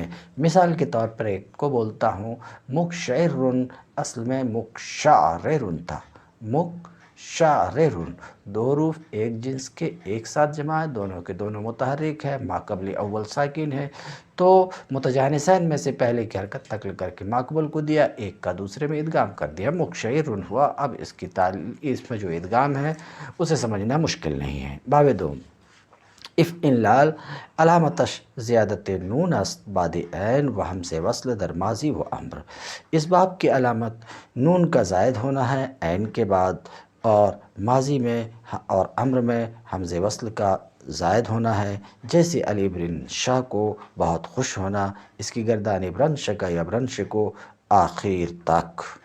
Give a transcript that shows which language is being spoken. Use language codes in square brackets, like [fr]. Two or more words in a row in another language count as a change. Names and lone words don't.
[ur] مثال کے طور پر ایک کو بولتا ہوں مکشعرن، اصل میں مکشعرن تھا، مکشعرن، دو حروف ایک جنس کے ایک ساتھ جمع ہے، دونوں کے دونوں متحرک ہے، ماقبل اول ساکن ہے، تو متجانسین میں سے پہلے کی حرکت نقل کر کے ماقبل کو دیا، ایک کا دوسرے میں ادغام کر دیا، مکشعرن ہوا۔ اب اس میں جو ادغام ہے اسے سمجھنا مشکل نہیں ہے۔ [fa] باب دوم، افعلال علامتش زیادت نون است بعد عین و ہمز وصل در ماضی و امر۔ [ur] اس باب کی علامت نون کا زائد ہونا ہے عین کے بعد، اور ماضی میں اور امر میں حمز وصل کا زائد ہونا ہے، جیسے علی بن شاہ کو بہت خوش ہونا، اس کی گردان ابرن شکا یا برن شکو آخر تک۔